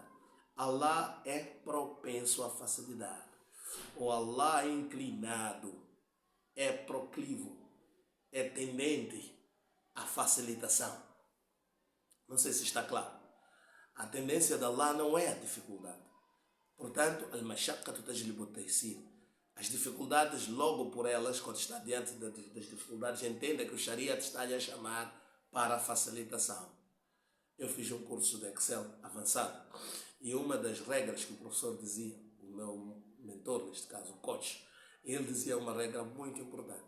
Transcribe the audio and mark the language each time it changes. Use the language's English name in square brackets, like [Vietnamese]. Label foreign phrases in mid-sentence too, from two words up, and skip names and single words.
[Portuguese] Allah é propenso à facilidade. O Allah é inclinado, é proclivo, é tendente à facilitação. Não sei se está claro. A tendência de Allah não é a dificuldade. Portanto, [Arabic] المشقة تجلب التيسير. [Portuguese] As dificuldades, logo por elas, quando está diante das dificuldades, entenda que o Sharia está-lhe a chamar para a facilitação. Eu fiz um curso de Excel avançado e uma das regras que o professor dizia, o meu mentor, neste caso, o coach, ele dizia uma regra muito importante.